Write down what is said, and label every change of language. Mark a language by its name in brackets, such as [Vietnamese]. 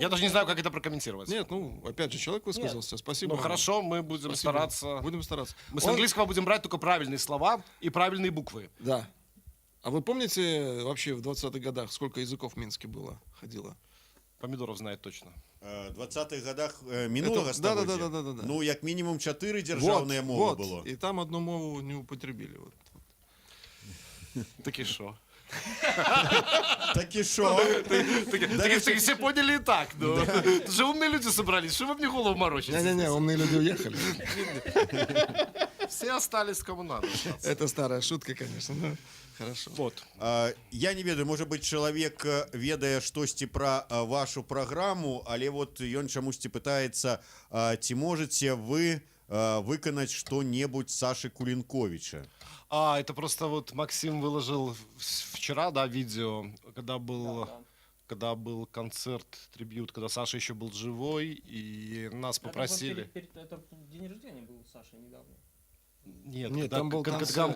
[Russian] я даже не знаю, как это прокомментировать. Нет, ну, опять же, человек высказался. Спасибо. Ну хорошо, мы будем Спасибо. стараться. Будем стараться. Мы с Он- английского будем брать только правильные слова и правильные буквы. Да. А вы помните вообще в 20-х годах, сколько языков в Минске было, ходило? Помидоров знает точно. В 20-х годах минулого Это- [Belarusian] стагоддзя, [Russian] да-да-да-да-да. [Belarusian] ну, як мінімум 4 дзяржаўныя мовы было. [Russian] И там одну мову не употребили. Вот. Таки шо. [Ukrainian] Так і що? [Russian] Так все поняли и так. Ну. Тут же умные люди собрались. Что вы мне голову морочите? Не-не-не, умные люди уехали. Все остались кому надо. Это старая шутка, конечно. но Хорошо. Вот. [Belarusian] Я не ведаю, можа быць, чалавек ведае штосьці пра вашу праграму, але вот ён чамусьці пытаецца, ці можаце вы выканаць што-небудзь Саши Кулинковича. [Russian] Это просто вот Максим выложил вчера, да, видео, когда был концерт, трибьют, когда Саша еще был живой, и нас попросили... Это день рождения был у Саши недавно. Нет, там был концерт.